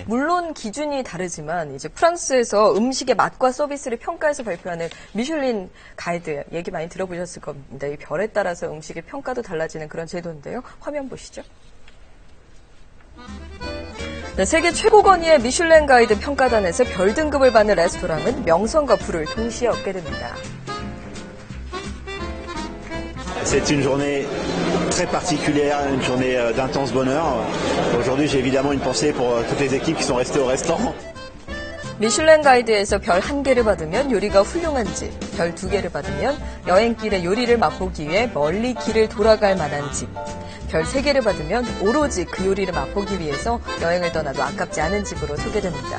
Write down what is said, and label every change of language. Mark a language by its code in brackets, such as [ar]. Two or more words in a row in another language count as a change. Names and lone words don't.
[ko] 물론 기준이 다르지만 이제 프랑스에서 음식의 맛과 서비스를 평가해서 발표하는 미슐린 가이드 얘기 많이 들어보셨을 겁니다. 이 별에 따라서 음식의 평가도 달라지는 그런 제도인데요. 화면 보시죠. 네, 세계 최고 권위의 미슐랭 가이드 평가단에서 별 등급을 받는 레스토랑은 명성과 부를 동시에 얻게 됩니다. [fr] C'est une journée très particulière, une journée d'intense bonheur. Aujourd'hui, j'ai évidemment une pensée pour toutes les équipes qui sont restées au restaurant. [ko] 미슐랭 가이드에서 별 1개를 받으면 요리가 훌륭한 집, 별 2개를 받으면 여행길에 요리를 맛보기 위해 멀리 길을 돌아갈 만한 집, 별 3개를 받으면 오로지 그 요리를 맛보기 위해서 여행을 떠나도 아깝지 않은 집으로 소개됩니다.